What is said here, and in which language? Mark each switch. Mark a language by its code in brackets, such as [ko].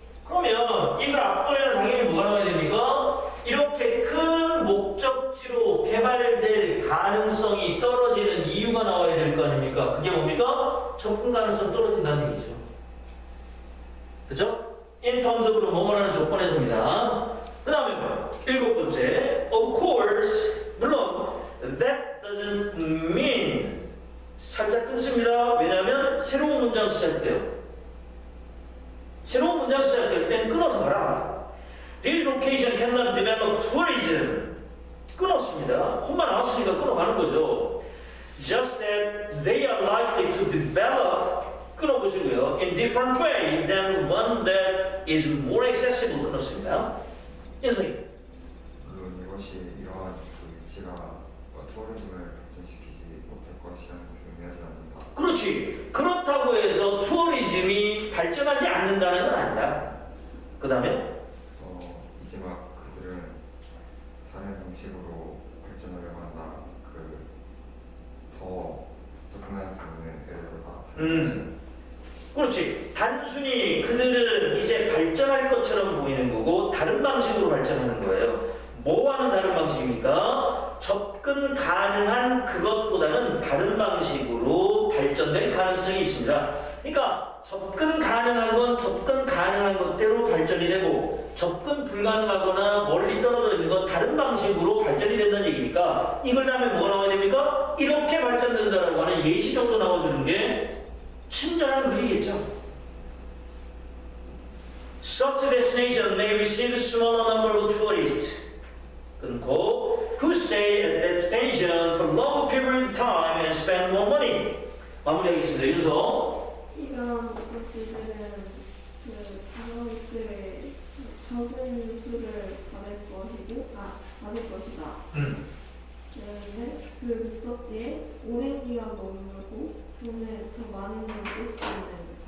[ko] 그러면 이걸 앞번에는 당연히 뭐가 나와야 됩니까? 이렇게 큰 목적지로 개발될 가능성이 떨어지는 이유가 나와야 될 거 아닙니까? 그게 뭡니까? 접근 가능성 떨어진다는 얘기죠. 그죠? in terms of로 뭐뭐라는 조건에서입니다. 그 다음에 뭐요? 7번째, [en] of course, [ko] 물론 [en] that doesn't mean [ko] 살짝 끊습니다. 왜냐하면 새로운 문장 시작돼요. 새로운 문장 시작될 땐 끊어서 가라. [en] This location cannot develop tourism. [ko] 끊었습니다. 콤마 나왔으니까 끊어가는 거죠. [en] Just that they are likely to develop [ko] 끊어보시고요. [en] In different way than one that is more accessible [ko] 끊었습니다. 인성이. 물론 이것이 이러한 그 위치가 투어리즘을 발전시키지 못할 것이라는 것을 의미하지 않는다. 그렇지. 그렇다고 해서 투어리즘이 발전하지 않는다는 건 아니다. 그 다음에 이제 막 그들은 다른 방식으로 발전하려고 한다. 더 접근할 수 있는 애들보다. 그렇지. 단순히 그들은 이제 발전할 것처럼 보이는 거고 다른 방식으로 발전하는 거예요. 뭐와는 다른 방식입니까? 접근 가능한 그것보다는 다른 방식으로 발전될 가능성이 있습니다. 그러니까 접근 가능한 건 접근 가능한 것대로 발전이 되고 접근 불가능하거나 멀리 떨어져 있는 건 다른 방식으로 발전이 된다는 얘기니까 이걸 다음에 뭐가 나와야 됩니까? 이렇게 발전된다라고 하는 예시 정도 나와주는 게 친절한 글이겠죠. [en] Such a destination may receive a smaller number of tourists who stay at that station for long period of time and spend more money. [ko] 마무리하겠습니다. 윤서. 이런 목적지들은 그 관광객들의 적은 수를 받을 것이다. 그런데 그 목적지에 오랜 기간 머물고 돈을 더 많은 돈을 쓸 수 있는